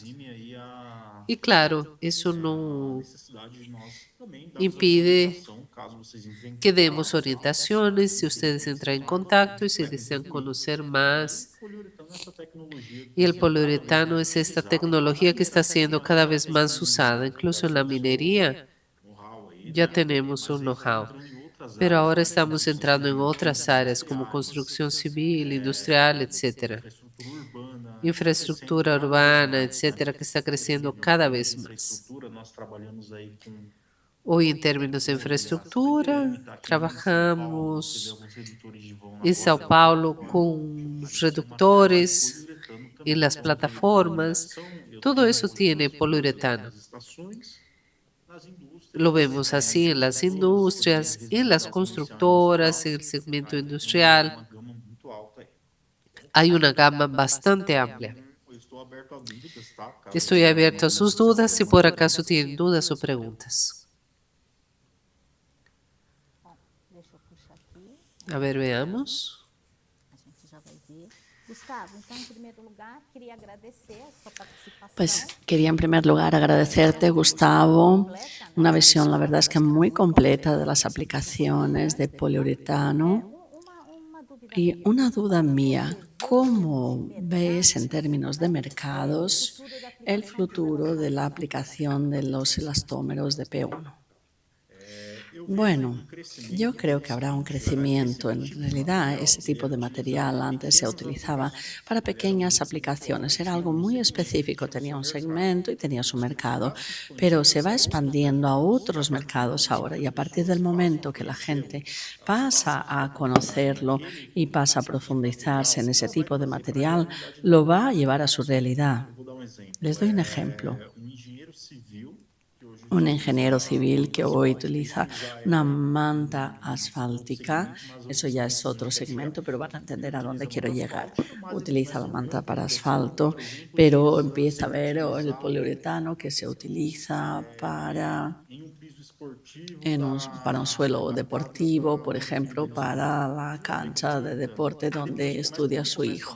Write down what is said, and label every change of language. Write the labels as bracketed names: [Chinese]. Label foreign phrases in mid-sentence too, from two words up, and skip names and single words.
[Spanish] Y claro, eso no impide que demos orientaciones si ustedes entran en contacto y si desean conocer más. Y el poliuretano es esta tecnología que está siendo cada vez más usada, incluso en la minería. Ya tenemos un know-how, pero ahora estamos entrando en otras áreas como construcción civil, industrial, etcétera. Infraestructura urbana, etcétera, que está creciendo cada vez más. Hoy en términos de infraestructura, trabajamos en Sao Paulo con reductores en las plataformas. Todo eso tiene poliuretano. Lo vemos así en las industrias, en las constructoras, en el segmento industrial. [Portuguese] Uma gama muito alta aí. [Spanish] Hay una gama bastante amplia. [Portuguese] Eu estou aberto a dúvidas, tá? Caso [Spanish] Estoy [Portuguese] tenha [Spanish] abierto a [Portuguese] dúvidas, [Spanish] sus dudas si por acaso tienen dudas o preguntas. [Portuguese] Deixa eu puxar aqui, [Spanish] A ver, veamos. [Portuguese] a gente já vai ver. Gustavo, então, em primeiro lugar, queria agradecer a sua participação. [Spanish] Pues quería en primer lugar agradecerte, Gustavo, una visión, la verdad es que muy completa de las aplicaciones de poliuretano. [Portuguese] Uma dúvida [Spanish] Y una duda mía, ¿cómo ves en términos de mercados el futuro de la aplicación de los elastómeros de P1? Bueno, yo creo que habrá un crecimiento. En realidad, ese tipo de material antes se utilizaba para pequeñas aplicaciones. Era algo muy específico, tenía un segmento y tenía su mercado, pero se va expandiendo a otros mercados ahora. Y a partir del momento que la gente pasa a conocerlo y pasa a profundizarse en ese tipo de material, lo va a llevar a su realidad. [Portuguese] vou dar um exemplo. [Spanish] Les doy un ejemplo. [Portuguese] Engenheiro civil que hoje [Spanish] Un ingeniero civil que hoy utiliza una manta asfáltica, eso ya es otro segmento, pero van a entender a dónde quiero llegar. Utiliza la manta para asfalto, pero empieza a ver el poliuretano que se utiliza para un suelo deportivo, por ejemplo, para la cancha de deporte donde estudia su hijo.